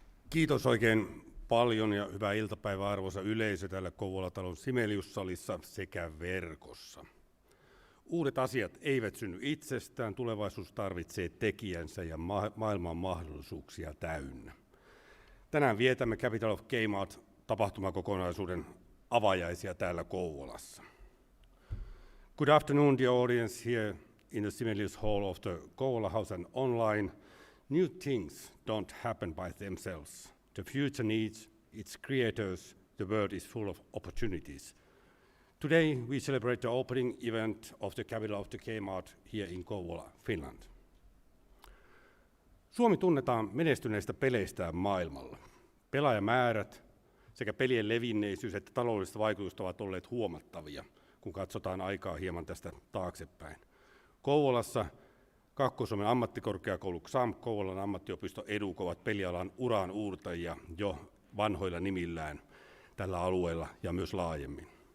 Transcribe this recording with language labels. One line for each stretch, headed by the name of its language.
Finnish: Kiitos oikein paljon ja hyvää iltapäivää arvoisa yleisö täällä Kouvola-talon Sibelius-salissa sekä verkossa. Uudet asiat eivät synny itsestään, tulevaisuus tarvitsee tekijänsä ja maailman mahdollisuuksia täynnä. Tänään vietämme Capital of Game Art -tapahtumakokonaisuuden avajaisia täällä Kouvolassa.
English: Good afternoon, dear audience here in the Sibelius Hall of the Kouvola House and online. New things don't happen by themselves. The future needs its creators. The world is full of opportunities. Today we celebrate the opening event of the Capital of the Game Art here in Kouvola, Finland.
Finnish: Suomi tunnetaan menestyneistä peleistään maailmalla. Pelaajamäärät sekä pelien levinneisyys että taloudelliset vaikutukset ovat olleet huomattavia, kun katsotaan aikaa hieman tästä taaksepäin. Kouvolassa Kaakkois-Suomen ammattikorkeakoulu XAMK, Kouvolan ammattiopisto EDUK ovat pelialan uraan uurtajia jo vanhoilla nimillään tällä alueella ja myös laajemmin.